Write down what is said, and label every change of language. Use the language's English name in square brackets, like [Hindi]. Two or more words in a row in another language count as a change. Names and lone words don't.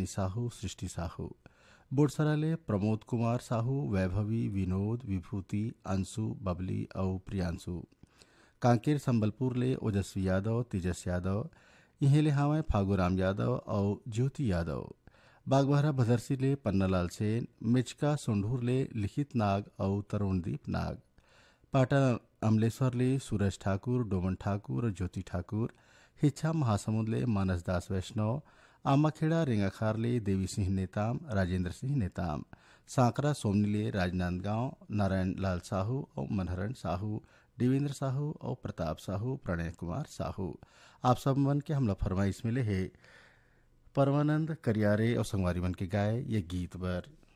[Chhattisgarhi] साहू सृष्टि साहू बोडसरा ले प्रमोद कुमार साहू वैभवी विनोद विभूति अंशु बबली और प्रियांशु कांकेर संबलपुर ले ओजस्वी यादव तेजस यादव इहें ले हावे फागूराम यादव और ज्योति यादव बागबहरा भदरसी ले पन्नालाल सेन मिचका सोंढूर ले लिखित नाग और तरुणदीप नाग पाटन अमलेश्वर ले सूरज ठाकुर डोमन ठाकुर और ज्योति ठाकुर हिच्छा महासमुंद ले मानस दास वैष्णव आमाखेड़ा रेंगाखार ले देवी सिंह नेताम राजेंद्र सिंह नेताम सांकरा सोमनी ले राजनांदगांव नारायण लाल साहू और मनहरण साहू देवेंद्र साहू और प्रताप साहू प्रणय कुमार साहू आप सब मन के हमला फरमाइश मिले है परमानंद करियारे और संगवारी मन के गाय ये गीत बर